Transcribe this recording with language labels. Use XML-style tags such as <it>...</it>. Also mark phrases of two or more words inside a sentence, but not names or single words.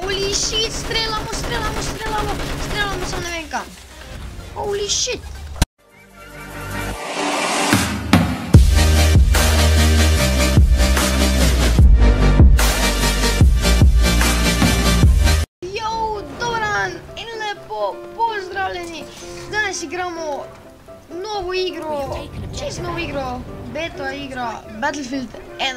<en>Holy shit,</en> <sl>streljamo, samo ne vem kam.</sl> <en>Holy shit.</en> <sl>Yo, dobar dan in lepo pozdravljeni. Danes igramo novo igro, čez novo igro, beta igra Battlefield 1.</sl>